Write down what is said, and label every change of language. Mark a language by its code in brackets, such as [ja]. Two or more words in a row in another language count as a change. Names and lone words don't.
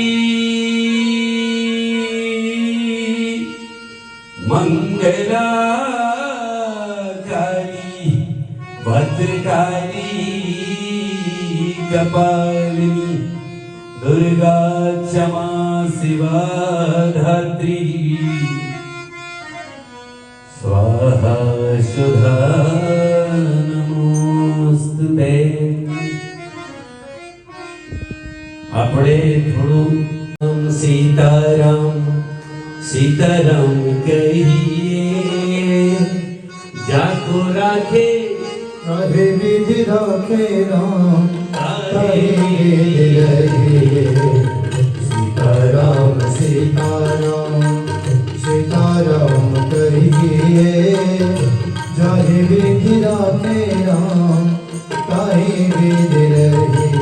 [sa] मंगलाकारी भद्रकाली कपालिनी दुर्गा क्षमा शिवा धात्री स्वाहा सुधा नमोस्तुते। [gu] આપણે થોડું [hi] સીતારામ सीताराम कहिए जाको राखे काहे विधि राखे राम काहे विधि रहिए। सीताराम सीताराम सीताराम कहिए जाहे विधि राखे राम काहे विधि रहिए।